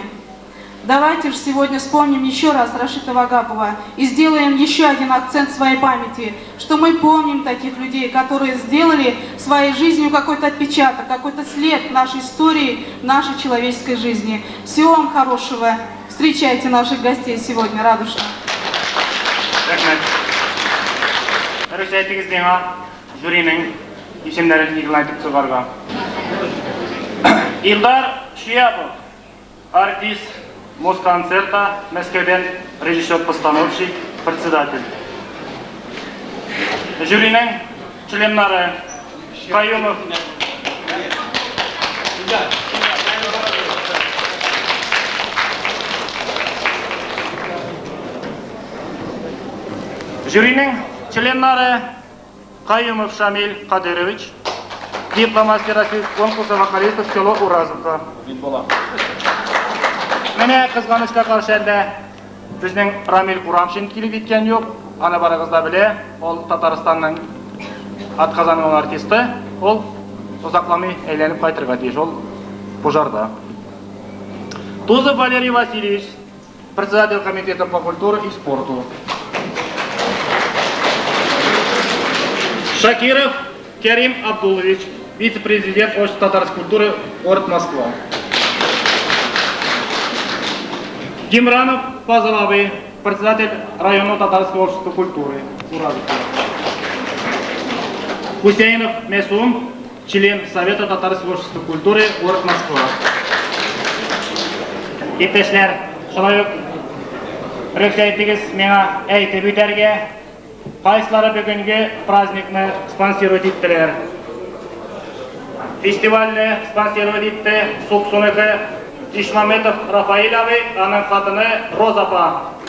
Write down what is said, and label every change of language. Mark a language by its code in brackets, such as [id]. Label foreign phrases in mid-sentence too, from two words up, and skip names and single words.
[ru] Давайте же сегодня вспомним еще раз Рашида Вагапова и сделаем еще один акцент в своей памяти, что мы помним таких людей, которые сделали своей жизнью какой-то отпечаток, какой-то след нашей истории, нашей человеческой жизни. Всего вам хорошего. Встречайте наших гостей сегодня радушно. [tt] Рөхсәтегез миңа жюринең исемнәрен игълан чыгарга. [ru] Илдар Шиябов, артист Москонцерта, Мәскәүдән режиссер-постановщик, председатель. [tt] Жюринең членнары [ru] Каюмов, Каюмов Шамиль Кадырович, дипломастер российского конкурса вокалистов село Уразовка. [tt] Менә кызганычка каршы әлдә безнең Рамил Урамшин килеп иткән юк. Аны барыгыз да белә. Ул Татарстанның атказанган артисты. Ул узакламый әйләнеп кайтырга тиеш. Ул пожарда. Тузов Валерий Васильевич, [ru] председатель комитета по культуре и спорту. Шакиров Керим Абдулович, вице-президент Общества татарской культуры, город Москва. Гимранов Пазалавый, председатель районного татарского общества культуры, Уразовка. Хусейнов Месум, член Совета татарского общества культуры, город Москва. [tt] Иптәшләр, шулай ук рөхсәтегез миңа әйтеп үтәргә, кайсылары бүгенге праздникны спонсирует иттеләр. Фестивальне спонсирует итте Суксуныгы Ишмаметов Рафаил абый, аның хатыны Роза апа.